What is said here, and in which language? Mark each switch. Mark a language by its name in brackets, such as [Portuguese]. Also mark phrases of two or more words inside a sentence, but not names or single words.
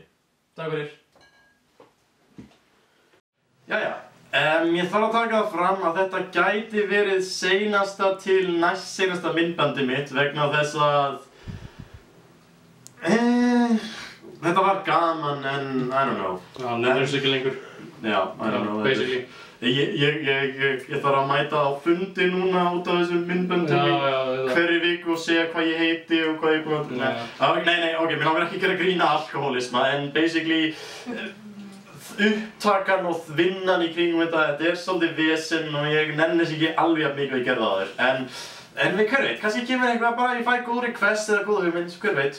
[Icelandic] Takk fyrir. Jæja, ég þarf að taka það fram að þetta gæti verið seinasta til næst seinasta myndbandi mitt vegna þess að þetta var gaman en [English] I don't know. [Icelandic] Já, nefnir þessu ekki lengur. Já, [English] I don't know. Basically. [Icelandic] Ég þarf að mæta á fundi núna út af þessum myndböndum hverri viku og segja hvað ég heiti og hvað ég er búinn að... Nei, ok, mér langar ekki að gera grína alkohólisma en basically upptakan og vinnan í kringum þetta er svolítið vesen og ég nenni þess ekki alveg að mikið að gera það þér en En við hver veit, kannski kemur eitthvað bara ég fæ góð request eða góð hugmynd, hver veit.